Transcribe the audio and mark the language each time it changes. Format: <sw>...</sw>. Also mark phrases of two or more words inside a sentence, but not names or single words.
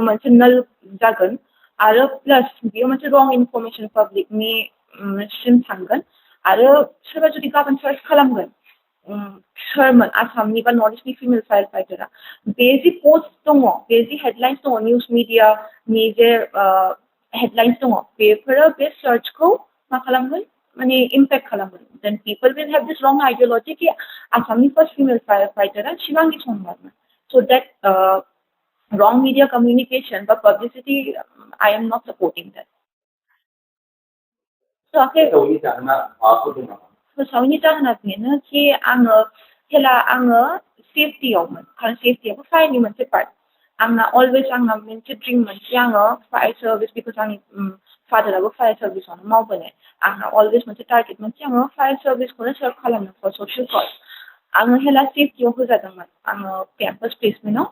<brx>मोनसे नल जागोन आरो प्लास बियो मोनसे रं</brx> <en>information public</en> <brx>सिम थांगोन आरो सोरबा जुदि गाबोन सार्च खालामगोन सोरमोन आसामनि बा</brx> <en>north east female fire fighter</en> <brx>बे जि पस्ट दङ बे जि हेडलाइन्स दङ निउज मिडियानि जे हेडलाइन्स दङ बेफोरो बे सार्चखौ मा खालामगोन माने इम्पेक्ट खालामगोन</brx> <en>then people will have this wrong ideology</en> <brx>कि आसामनि</brx> <en>first female fire fighter</en> <brx>शिबांगी सोनवालमोन</brx> <en>so that wrong media communication but publicity I am not supporting that</en> <brx>so okay फोसावैनि जाहोना बेनो कि आङो हेला आङो सेफ्टियावमोन खारन सेफ्टियाबो फायरनि मोनसे पार्ट आंना अलवेज आंना मोनसे ड्रिममोन कि आङो</brx> <en>fire service because</en> <brx>आंनि फादाराबो</brx> <en>fire service</en> <brx>मावबोनाय आंना अलवेज मोनसे टार्गेटमोन कि आङो फायर सार्भिसखौनो सार्भ खालामनो</brx> <en>for social cause</en> <brx>आङो हेला सेफ्टियाव होजादोंमोन आङो</brx> <en>campus placement</en>